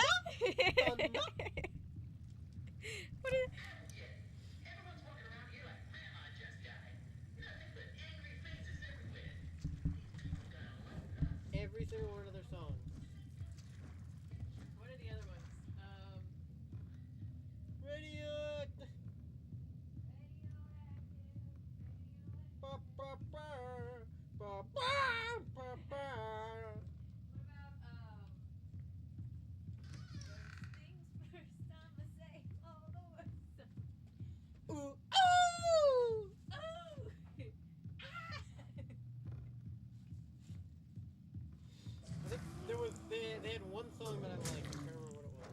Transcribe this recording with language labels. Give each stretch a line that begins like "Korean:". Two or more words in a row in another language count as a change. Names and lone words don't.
English: Thunder. What is... Everyone's walking around here like Grandma just died. Nothing but angry faces everywhere. People gotta love us. Every single one of their songs. What are the other ones? Radio. Ba, ba, ba, ba, ba, ba, ba. Ooh, ooh. I think they had one song that I'm like, I can't remember what it was.